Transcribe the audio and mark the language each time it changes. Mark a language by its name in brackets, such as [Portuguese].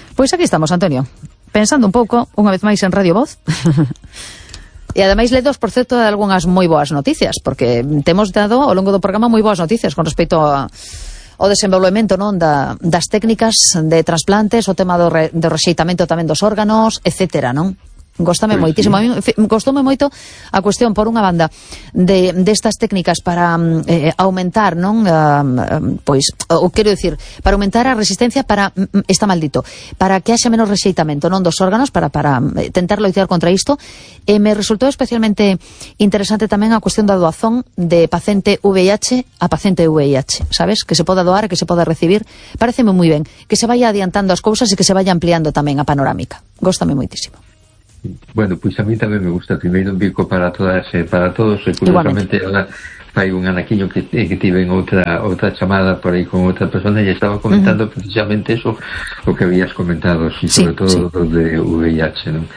[Spanish] Pues aquí estamos, Antonio. Pensando un poco, una vez más, en Radio Voz. Y además, le dos, por cierto, de algunas muy buenas noticias, porque te hemos dado, a lo largo del programa, muy buenas noticias con respecto a [Galician] o desenvolvemento, ¿no?, das técnicas de trasplantes, o tema do rexeitamento tamén dos órganos, etcétera, ¿no? Gostame pues moitísimo. Sí. Gostoume moito a cuestión, por unha banda, destas técnicas para aumentar, non? Pois, o quero dicir, para aumentar a resistencia para, está maldito, para que haxa menos rexeitamento, non? Dos órganos, para tentar loitear contra isto. Me resultou especialmente interesante tamén a cuestión da doazón de paciente VIH a paciente VIH, sabes? Que se poda doar, que se poda recibir. Pareceme moi ben que se vaya adiantando as cousas e que se vaya ampliando tamén a panorámica. Gostame moitísimo. [Spanish] Bueno, pues a mí también me gusta. Primero un bico para todas, para todos. Curiosamente, ahora hay [Galician] un anaquiño que tive [Spanish] en otra chamada por ahí con otra persona y estaba comentando precisamente eso, lo que habías comentado, sí, sobre todo los de VIH, ¿no?